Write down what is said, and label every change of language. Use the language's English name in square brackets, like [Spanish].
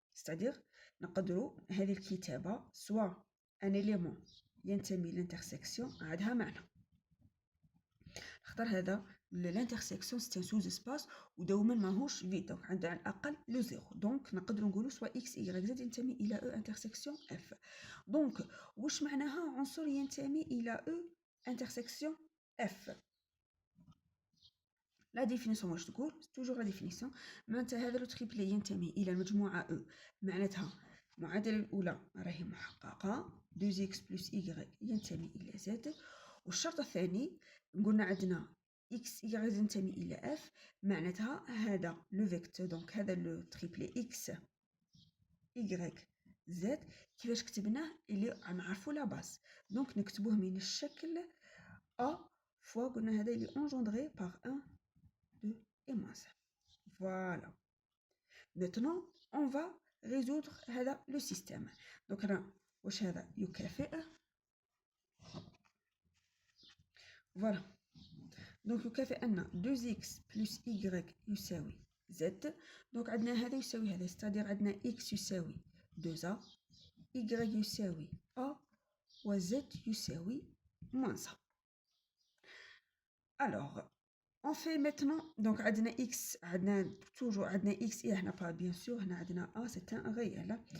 [French] C'est-à-dire, [Arabic] نقدروا هذه الكتابة [French] soit un élément [Arabic] ينتمي l'intersection عندها معنى. اختار هذا l'intersection [French] c'est un sous-espace [Arabic] ودوما ماهوش vide donc عندها على الأقل le 0 donc نقدروا نقولوا soit x y z ينتمي إلى E intersection F. donc واش معناها عنصر ينتمي إلى E intersection F؟ [French] la définition [Arabic] واش تقول؟ [French] toujours la définition. [Arabic] معناتها هذا لو تريبلي ينتمي إلى المجموعة E معناتها المعادلة الأولى راهي محققة 2x plus y ينتمي إلى z. والشرط الثاني قلنا عندنا x y ينتمي إلى f معناتها هذا لو فيكتور دونك هذا لو تريبلي x y z كيفاش كتبناه اللي نعرفوا لا باس دونك نكتبوه من الشكل a fois قلنا هذا اللي [French] engendré par 1 2 et moins 1. Voilà. Maintenant on va résoudre [Arabic] هذا [French] le système. [Arabic] donc أنا واش هذا يكافئ voilà. donc يكافئ أن 2x plus y يساوي z. donc عندنا هذا يساوي هذا [French] c'est-à-dire [Arabic] عندنا x يساوي 2a y يساوي a و z يساوي moins a. [French] alors on fait maintenant donc [Arabic] عندنا x عندنا [French] toujours عندنا x et هنا pas bien sûr هنا عندنا a c'est un réel.